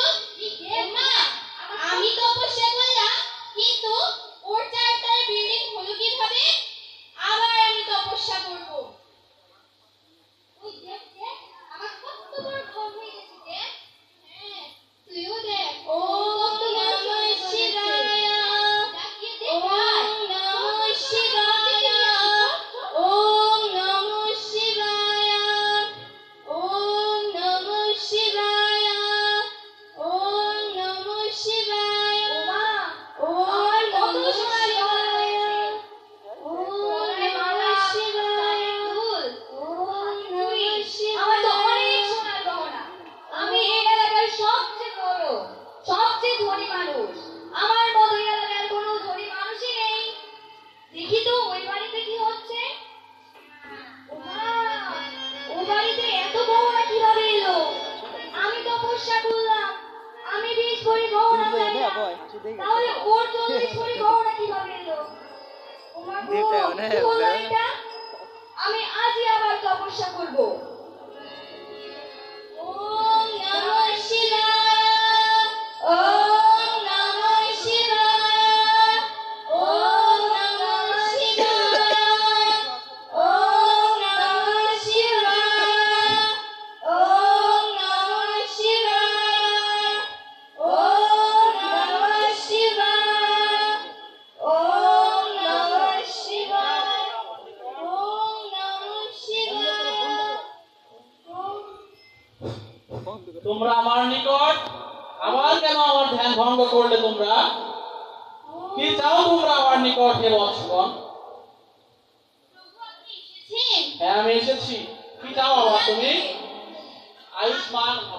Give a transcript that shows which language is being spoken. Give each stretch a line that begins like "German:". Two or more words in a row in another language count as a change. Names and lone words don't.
Bangla: মা, আমি তপস্যা করলাম, কিন্তু ওর 4 তলার বিল্ডিং হলো কিভাবে? আবার আমি তপস্যা করব। ওই দেখ দেখ, আমার কত বড় ঘর হয়ে গেছে দেখ। হ্যাঁ, তুইও দেখ।
Sanskrit: ओम नमः शिवाय। ओम नमः शिवाय। ओम नमः शिवाय। ओम नमः शिवाय। ओम नमः शिवाय। ओम नमः शिवाय। ओम नमः शिवाय। ओम नमः शिवाय।
Bangla: আমার তো অনেক সোনার গহনা, আমি এই এলাকার সবচেয়ে বড়, সবচেয়ে ধনী মানুষ। আমার মতো এই এলাকার কোনো ধনী মানুষই নেই। দেখি তো ওই বাড়িতে কি হচ্ছে। ওমা, ওই বাড়িতে এত গহনা কিভাবে এলো? আমি তপস্যা করলাম, আমি 20 ভরি গহনা চাইলাম, তাহলে ওর 40 ভরি গহনা কিভাবে এলো? ওমা গো, কি হলো এটা? আমি আজই আবার তপস্যা করব।
Sanskrit: ओम नमः शिवाय। ओम नमः शिवाय। ओम नमः शिवाय। ओम नमः शिवाय। ओम नमः शिवाय। ओम नमः शिवाय। ओम नमः शिवाय। ओम नमः शिवाय।
Bangla: তোমরা আমার নিকট আবার কেন আমার ধ্যান ভঙ্গ করলে? তোমরা কি চাও তোমরা আমার নিকট হে বৎসগণ? হ্যাঁ, আমি এসেছি। কি চাও আবার তুমি?
Sanskrit: आयुष्मान भव।